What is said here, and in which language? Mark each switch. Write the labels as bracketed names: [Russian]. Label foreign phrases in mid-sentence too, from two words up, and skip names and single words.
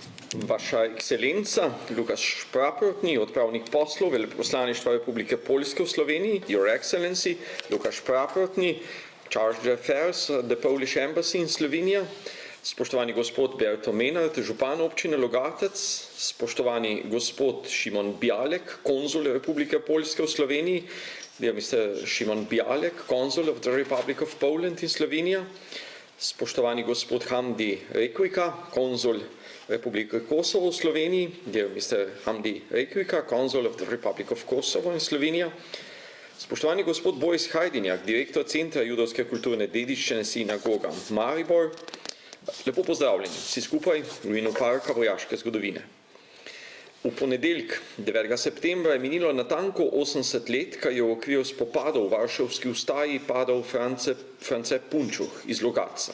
[Slovenian] Vaša ekscelenca, Lukasz Praprotny, odpravnik poslov Veleposlaništva Republike Poljske v Sloveniji, [English] Your Excellency, Lukasz Praprotny, Charge d'Affaires, the Polish Embassy in Slovenija, [Slovenian] spoštovani gospod Berto Menard, župan občine Logatec, spoštovani gospod Šimon Bialek, konzul Republike Poljske v Sloveniji, [English] dear Mr. [Slovenian] Šimon Bialek, konzul [English] of the Republic of Poland in Slovenija, [Slovenian] spoštovani gospod Hamdi Rekvika, konzul Republike Kosovo v Sloveniji, [English] dear Mr. [Slovenian] Hamdi Rekvika, konzul [English] of the Republic of Kosovo in Slovenija, [Slovenian] spoštovani gospod Boris Hajdinjak, direktor Centra judovske kulturne dediščine Sinagoga Maribor, lepo pozdravljeni, vsi skupaj v imenu Parka vojaške zgodovine. V ponedeljek, 9. septembra, je minilo natanko 80 let, kar je v okviru spopadov v Varšavski ustaji padal France Punčuh iz Logatca.